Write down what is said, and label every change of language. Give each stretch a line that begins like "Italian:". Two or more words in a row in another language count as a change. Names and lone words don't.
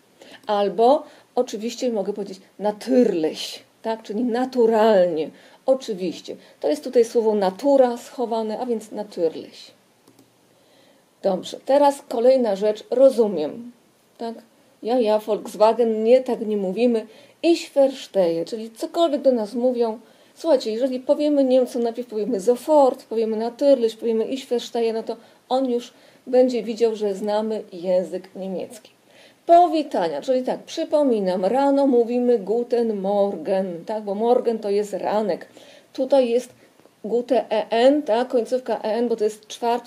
Polish: Albo oczywiście mogę powiedzieć natürlich, tak? Czyli naturalnie, oczywiście. To jest tutaj słowo natura schowane, a więc natürlich. Dobrze, teraz kolejna rzecz, rozumiem. Tak? Ja, Volkswagen, nie, tak nie mówimy.
German: Ich verstehe,
Polish: czyli cokolwiek do nas mówią. Słuchajcie, jeżeli powiemy Niemcom, najpierw powiemy sofort, powiemy natürlich, powiemy
German: ich verstehe,
Polish: no to on już będzie widział, że znamy język niemiecki. Powitania, czyli tak, przypominam, rano mówimy
German: guten Morgen,
Polish: tak, bo morgen to jest ranek. Tutaj jest gute en, tak, końcówka en, bo to jest 4.